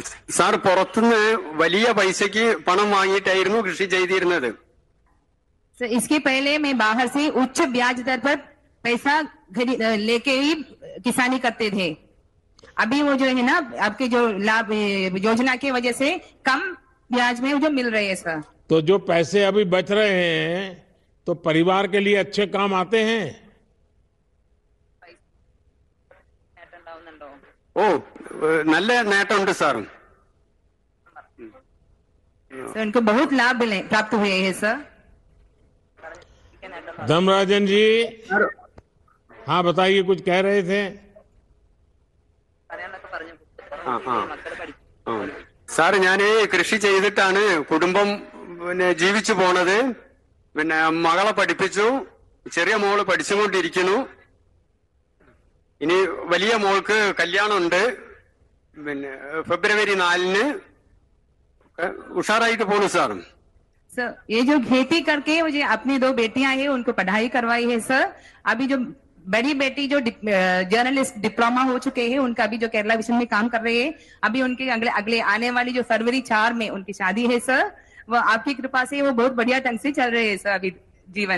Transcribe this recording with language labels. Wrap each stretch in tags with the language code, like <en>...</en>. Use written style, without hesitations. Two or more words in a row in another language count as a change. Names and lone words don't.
<ml>സാർ, പുറത്തുനിന്ന് വലിയ പൈസയ്ക്ക് പണം വാങ്ങിയിട്ടായിരുന്നു കൃഷി ചെയ്തിരുന്നത്.</ml> <hi>सर इसके पहले मैं बाहर से उच्च ब्याज दर पर पैसा लेके ही किसानी करते थे। अभी वो जो है ना, आपके जो लाभ योजना की वजह से कम ब्याज में जो मिल रहे हैं सर। तो जो पैसे अभी बच रहे हैं तो परिवार के लिए अच्छे काम आते हैं।</hi> <ml>ഓ, നല്ല നേട്ടമുണ്ട് സാർ.</ml> <hi>सर उनको बहुत लाभ प्राप्त हुए हैं सर। धर्मराजन जी, हाँ बताइए, कुछ कह रहे थे?</hi> <ml>സാർ, ഞാൻ കൃഷി ചെയ്തിട്ടാണ് കുടുംബം ജീവിച്ചു പോണത്. പിന്നെ മകളെ പഠിപ്പിച്ചു, ചെറിയ മോള് പഠിച്ചുകൊണ്ടിരിക്കുന്നു. ഇനി വലിയ മോൾക്ക് കല്യാണമുണ്ട്, പിന്നെ ഫെബ്രുവരി 4-ന്. ഉഷാറായിട്ട് പോണു സാർ.</ml> <hi>सर ये जो खेती करके मुझे अपनी 2 बेटियां हैं उनको पढ़ाई करवाई है सर। अभी जो बड़ी बेटी जो जर्नलिस्ट डिप्लोमा हो चुके हैं, उनका अभी जो केरला विजन में काम कर रहे हैं, अभी उनके अगले आने वाली जो फरवरी 4 में उनकी शादी है सर। वो आपकी कृपा से वो बहुत बढ़िया ढंग से चल रहे हैं सर अभी जीवन।</hi>